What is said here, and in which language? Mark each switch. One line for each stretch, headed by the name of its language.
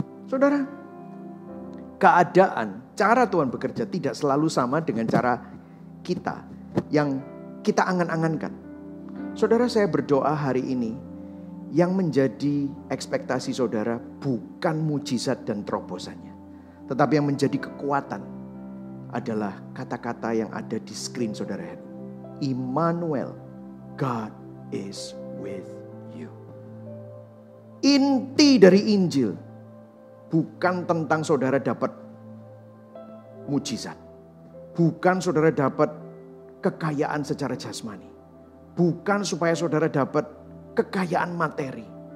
Indonesian: Saudara, keadaan, cara Tuhan bekerja tidak selalu sama dengan cara kita yang kita angan-angankan. Saudara, saya berdoa hari ini, yang menjadi ekspektasi saudara bukan mujizat dan terobosannya, tetapi yang menjadi kekuatan adalah kata-kata yang ada di screen saudara.
English: Immanuel, God is with you.
Indonesian: Inti dari Injil bukan tentang saudara dapat mujizat, bukan saudara dapat kekayaan secara jasmani, bukan supaya saudara dapat kekayaan materi,